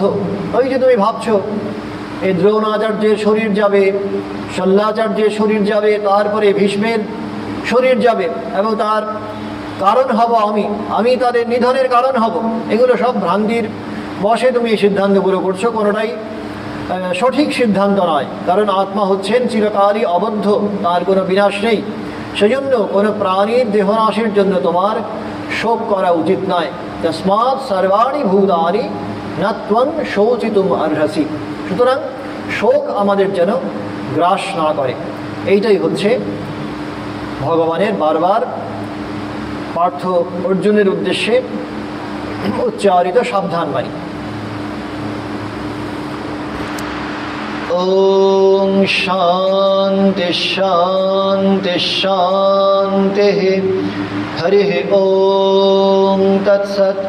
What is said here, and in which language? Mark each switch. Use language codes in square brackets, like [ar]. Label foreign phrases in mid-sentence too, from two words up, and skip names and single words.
[bn] ওই যে তুমি ভাবছো এই দ্রোণাচার্যের শরীর যাবে, শল্যাচার্যের শরীর যাবে, তারপরে ভীষ্মের শরীর যাবে এবং তার কারণ হব আমি তাদের নিধনের কারণ হব, এগুলো সব ভ্রান্তির বশে তুমি এই সিদ্ধান্তগুলো করছো, কোনোটাই সঠিক সিদ্ধান্ত নয়। কারণ আত্মা হচ্ছেন চিরকালই অবদ্ধ, তার কোনো বিনাশ নেই। সেজন্য কোনো প্রাণীর দেহনাশের জন্য তোমার শোক করা উচিত নয়। [sa] তস্মাৎ সর্বাণি ভূতানি ন ত্বং শোচিতুম অর্হসি। [bn] সুতরাং শোক আমাদের যেন গ্রাস না করে, এইটাই হচ্ছে ভগবানের বারবার পার্থ অর্জুনের উদ্দেশ্যে উচ্চারিত সাবধান বাণী। [sa] ওম শান্তি শান্তি শান্তি হরি ওম তৎসৎ।